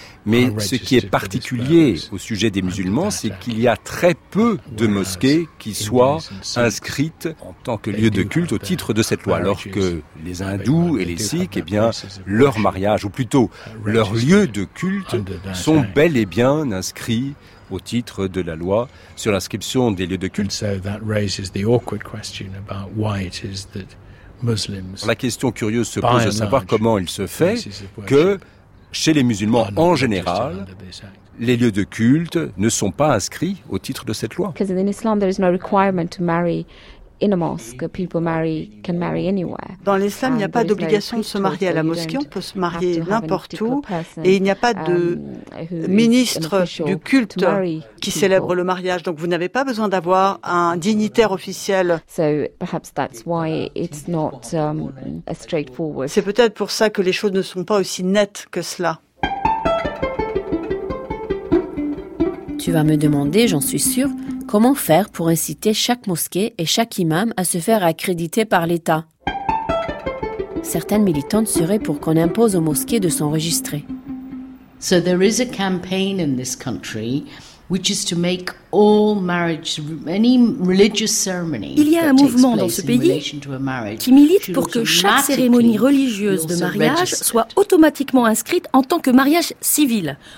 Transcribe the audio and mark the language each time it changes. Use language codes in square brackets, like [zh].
[fr] Mais ce qui est particulier au sujet des musulmans, c'est qu'il y a très peu de mosquées qui soient inscrites en tant que lieu de culte au titre de cette loi, alors que les hindous et les sikhs, eh bien, leur mariage, ou plutôt leur lieu de culte, sont bel et bien inscrits au titre de la loi sur l'inscription des lieux de culte. [en] So that raises the awkward question about why it is that Muslims. [fr] La question curieuse se pose de savoir comment il se fait que chez les musulmans en général, les lieux de culte ne sont pas inscrits au titre de cette loi. [en] Because in Islam there is no requirement to marry in a mosque. People marry can marry anywhere. [fr] Dans l'islam, il n'y a pas d'obligation de se marier à la mosquée. On peut se marier n'importe où et il n'y a pas de ministre du culte qui célèbre le mariage. Donc vous n'avez pas besoin d'avoir un dignitaire officiel. [en] So perhaps that's why it's not a straightforward. [fr] C'est peut-être pour ça que les choses ne sont pas aussi nettes que cela. Tu vas me demander, j'en suis sûre, comment faire pour inciter chaque mosquée et chaque imam à se faire accréditer par l'État. Certaines militantes seraient pour qu'on impose aux mosquées de s'enregistrer. [en] So there is a campaign in this country which is to make all marriage, any religious ceremony. [fr] Il y a un mouvement dans ce pays qui milite pour que chaque cérémonie religieuse de mariage soit automatiquement inscrite en tant que mariage civil.